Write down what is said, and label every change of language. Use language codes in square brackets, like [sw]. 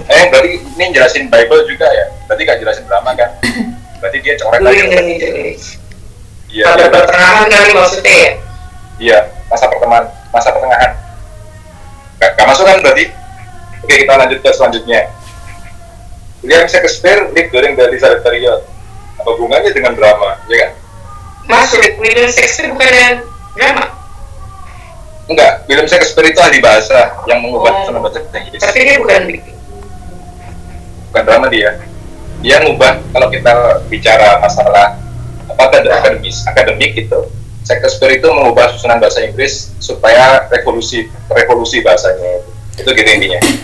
[id] Berarti ini jelasin Bible juga ya? Berarti gak jelasin drama kan? Berarti dia coret [en] During the [id] aja. [en] Middle Age. [id] Iya. Pada pertengahan kali maksudnya ya? Iya, masa pertengahan. Gak masuk kan berarti? Oke, kita lanjut ke selanjutnya. [en] William Shakespeare lived during the Elizabeth period. [id] Apa hubungannya dengan drama, ya kan? Masuk, William Shakespeare bukan drama. Enggak, William Shakespeare itu ahli bahasa yang mengubah susunan bahasa Inggris. Tapi dia bukan Bukan drama dia. Dia ngubah, kalau kita bicara masalah akademik gitu, Shakespeare itu mengubah susunan bahasa Inggris supaya revolusi bahasanya itu gitu intinya.